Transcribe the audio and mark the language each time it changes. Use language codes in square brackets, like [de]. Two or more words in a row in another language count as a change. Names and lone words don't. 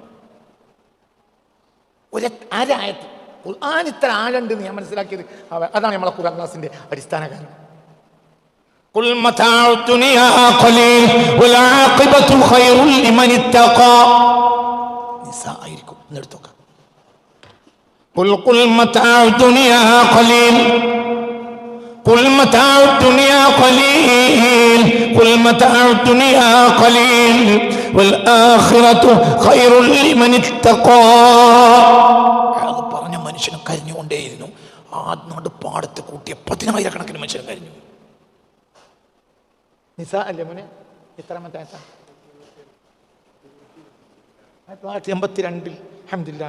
[ml] ഒരായത്ത് ഖുർആൻ ഇത്ര ആഴണ്ടെന്ന് ഞാൻ മനസ്സിലാക്കിയത് അതാണ് നമ്മളെ ഖുർആൻ ക്ലാസിന്റെ അടിസ്ഥാന കാരണം. ആയിരിക്കും എന്നെടുത്തോക്ക. [ar] قل متاع الدنيا قليل قل متاع الدنيا قليل قل متاع الدنيا قليل والآخرة خير لمن اتقى. [ml] അത് പറഞ്ഞ മനുഷ്യൻ കരഞ്ഞുകൊണ്ടേയിരുന്നു. ആ നടുപ്പാടത്ത് കൂട്ടിയ 10,000 മനുഷ്യൻ കരഞ്ഞു. നിസാ അല്ലേ മോനെ? എത്രാമത്തെ 1982 അൽഹംദുലില്ലാഹ്.